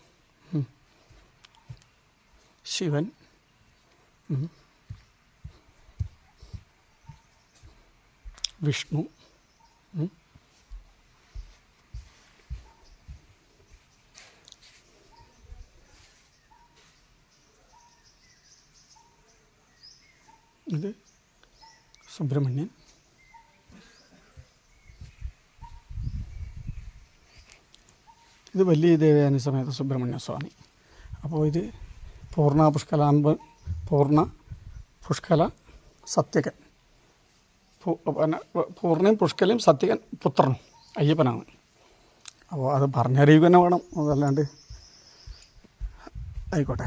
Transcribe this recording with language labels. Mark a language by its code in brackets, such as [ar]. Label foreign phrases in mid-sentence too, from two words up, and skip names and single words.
[ml] ശിവൻ, വിഷ്ണു, ഇത് സുബ്രഹ്മണ്യൻ, [te] ఇది వల్లీ దేవయాని సమేత సుబ్రహ్మణ్യ స్వామి. [ml] അപ്പോൾ ഇത് പൂർണ്ണ പുഷ്കല സത്യകൻ, പിന്നെ പൂർണ്ണയും പുഷ്കലയും സത്യകൻ പുത്രനും അയ്യപ്പനാണ്. അപ്പോൾ അത് പറഞ്ഞറിയുക തന്നെ വേണം, അതല്ലാണ്ട് ആയിക്കോട്ടെ.